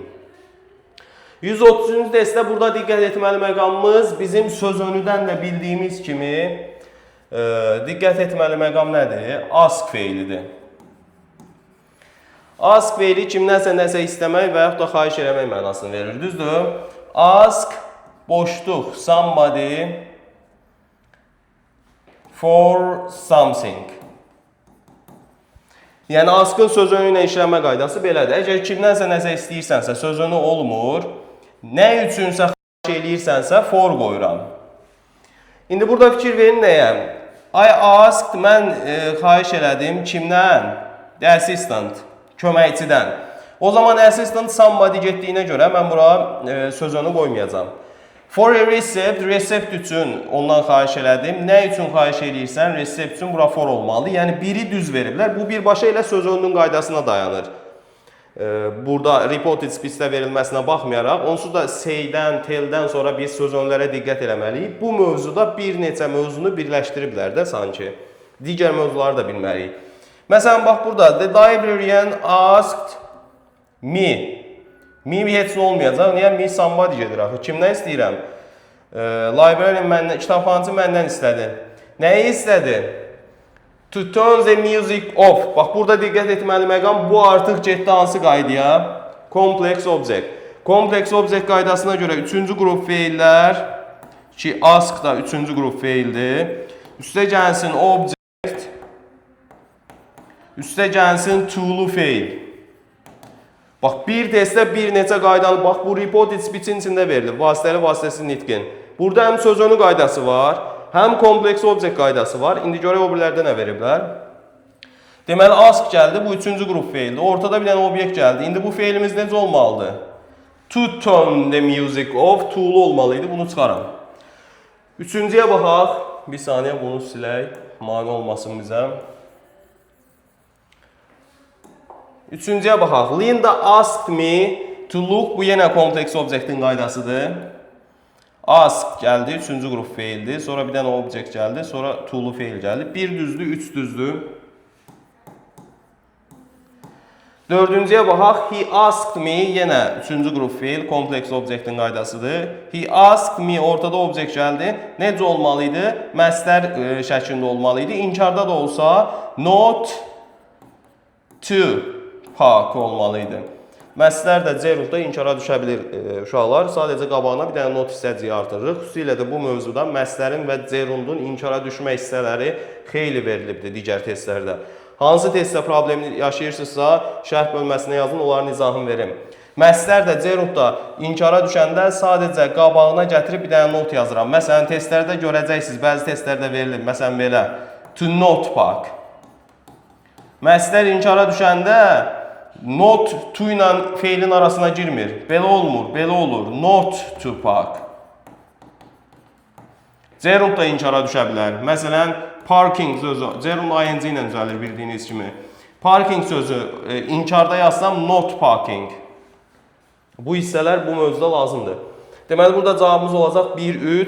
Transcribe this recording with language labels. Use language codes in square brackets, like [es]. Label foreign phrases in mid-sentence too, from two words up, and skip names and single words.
[az] 130-cu testdə burada diqqət etməli məqamımız bizim sözönüdən də bildiyimiz kimi diqqət etməli məqam nədir? Ask feilidir. Ask feili kimdənsə nəsə istəmək və yaxud da xahiş eləmək mənasını verir. Düzdür? [en] Ask boşluq somebody for something. [az] Yəni, askın sözönü ilə işləmə qaydası belədir. Əgər kimdənsə nəsə istəyirsənsə, sözönü olmur, nə üçünsə xahiş eləyirsənsə, for qoyuram. İndi burada fikir verin nəyə? [en] I asked, [az] mən xahiş elədim kimdən? [en] The assistant, [az] köməkçidən. O zaman assistant somebody getdiyinə görə mən bura sözönü qoymayacam. [en] For a recept, [az] recept üçün ondan xahiş elədim. Nə üçün xahiş eləyirsən? Recept üçün bura for olmalı. Yəni, biri düz veriblər. Bu birbaşa ilə sözönünün qaydasına dayanır. Burada [en] reported speech- [az] də verilməsinə baxmayaraq, onsuz da say-dən, tell-dən sonra biz sözönlərə diqqət eləməliyik. Bu mövzuda bir neçə mövzunu birləşdiriblər də sanki. Digər mövzuları da bilməliyik. Məsələn, bax burada, [en] the librarian asked me. [az] Me heç nə olmayacaq. Niyə? [en] Me somebody [az] gedir axı. Kimdən istəyirəm? Librarian məndən, kitabxanacı məndən istədi. Nəyi istədi? [en] To turn the music off. [az] Bax, burada diqqət etməli məqam, bu artıq getdi hansı qaydaya? [en] Complex object. Complex object [az] qaydasına görə 3-cü qrup feillər, ki, ask da 3-cü qrup feildir. Üstə gəlsin object, üstə gəlsin to'lu feil. Bax, bir testdə bir neçə qaydalı, bax, bu [en] reported speech- [az] in içində verilir, vasitəli, vasitəsiz nitqin. Burada həm sözönü qaydası var, həm kompleks object qaydası var. İndi görək o birlərdə nə veriblər? Deməli ask gəldi, bu üçüncü qrup feildir. Ortada bir dənə obyekt gəldi. İndi bu feilimiz necə olmalıdır? [en] To turn the music off, [az] to'lu olmalı idi. Bunu çıxaram. Üçüncüyə baxaq. Bir saniyə bunu silək. Mane olmasın bizə. Üçüncüyə baxaq. [en] Linda asked me to look. [az] Bu yenə kompleks obyektin qaydasıdır. Ask gəldi, üçüncü qrup feildir. Sonra bir dənə obyekt gəldi. Sonra to'lu feil gəldi. Bir düzdür, üç düzdür. Dördüncüyə baxaq. [en] He asked me, [az] yenə üçüncü qrup feil, kompleks obyektin qaydasıdır. [en] He asked me, [az] ortada obyekt gəldi. Necə olmalı idi? Məstər şəklində olmalı idi. İnkarda da olsa, [en] not to park olmalı idi. [az] Məstər də zerufda inkara düşə bilir uşaqlar. Sadəcə qabağına bir dənə not hissəciyi artırırıq. Xüsusilə də bu mövzuda məstərin və zerundun inkara düşmə hissələri xeyli verilibdir digər testlərdə. Hansı testdə problemi yaşayırsınızsa, şərh bölməsinə yazın, onların izahını verim. Məstər də zerund da inkara düşəndə sadəcə qabağına gətirib bir dənə not yazıram. Məsələn, testlərdə görəcəksiniz, bəzi testlərdə verilir. Məsələn, belə, [en] to not park. [az] Məstər inkara düşəndə [en] not to [az] ilə feilin arasına girmir. Belə olmur, belə olur. [en] Not to park. [az] Zerund da inkara düşə bilər. Məsələn, parking sözü, zerund ing ilə düzəlir bildiyiniz kimi. Parking sözü inkarda yazsam [en] not parking. [az] Bu hissələr bu mövzuda lazımdır. Deməli, burada cavabımız olacaq 1-3.